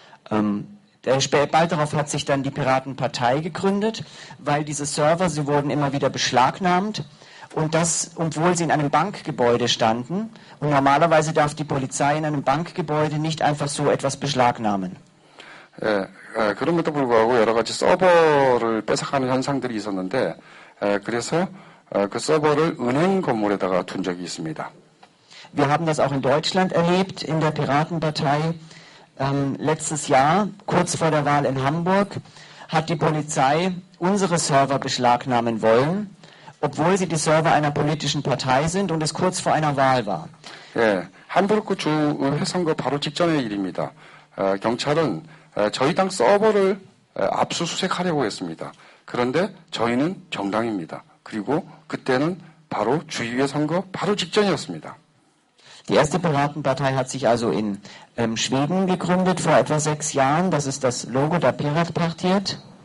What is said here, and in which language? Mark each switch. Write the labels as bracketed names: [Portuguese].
[German] Bald darauf hat sich dann die Piratenpartei gegründet, weil diese Server, sie wurden immer wieder beschlagnahmt und das, obwohl sie in einem Bankgebäude standen. Und normalerweise darf die Polizei in einem Bankgebäude nicht einfach so etwas beschlagnahmen. [Korean] 그럼에도 불구하고 여러 가지 서버를 뺏어가는 현상들이 있었는데 그래서 그 서버를 은행 건물에다가 둔 적이 있습니다. [German] Wir haben das auch in Deutschland erlebt, in der Piratenpartei. Letztes Jahr, kurz vor der Wahl in Hamburg, hat die Polizei unsere Server beschlagnahmen wollen, obwohl sie die Server einer politischen Partei sind und es kurz vor einer Wahl war. [Korean] 예, 함부르크 주 회선거 바로 직전의 일입니다. 경찰은 저희 당 서버를 압수수색하려고 했습니다. 그런데 저희는 정당입니다. 그리고 그때는 바로 주의회 선거 바로 직전이었습니다. [German] Die erste Piratenpartei hat sich also in Schweden gegründet vor etwa 6 Jahren. Das ist das Logo der Piratpartiet.